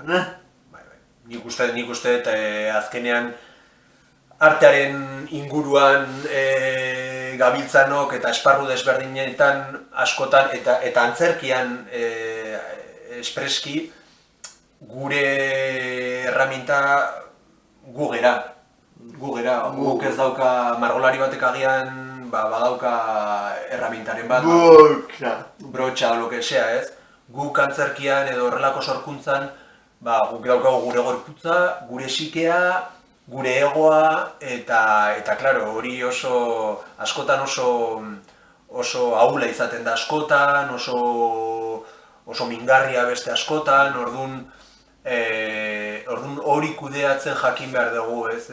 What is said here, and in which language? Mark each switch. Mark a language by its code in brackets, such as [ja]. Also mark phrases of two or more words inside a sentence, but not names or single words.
[eu] Nik uste azkenean artearen inguruan gabiltzanok eta esparru desberdinetan askotan eta antzerkian espreski gure erraminta gu gera. Guk ez dauka margolari batek agian badauka erramintaren bat. Brotxa, [es] lo que sea, [eu] ez? Guk antzerkian edo horrelako sorkuntzan guk daukagu gure gorputza, gure sikea, gure egoa, eta klaro, hori askotan oso ahula izaten da askotan, oso mingarria beste askotan, orduan hori kudeatzen jakin behar dugu, ez?